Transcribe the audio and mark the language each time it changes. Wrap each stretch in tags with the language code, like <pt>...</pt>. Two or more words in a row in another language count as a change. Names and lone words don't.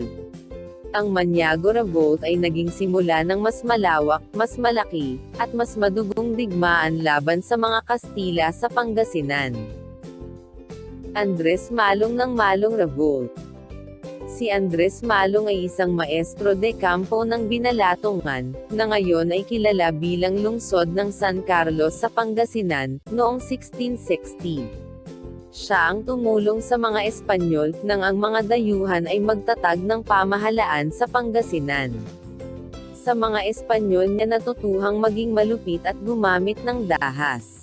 <tl>Ang Maniago Revolt ay naging simula ng mas malawak, mas malaki, at mas madugong digmaan laban sa mga Kastila sa Pangasinan. Andres Malong ng Malong Revolt. Si Andres Malong ay isang</tl> <es>maestro de campo</es> <tl>ng Binalatongan, na ngayon ay kilala bilang lungsod ng San Carlos sa Pangasinan, noong 1660. Siya ang tumulong sa mga Espanyol, nang ang mga dayuhan ay magtatag ng pamahalaan sa Pangasinan. Sa mga Espanyol niya natutuhang maging malupit at gumamit ng dahas.</tl>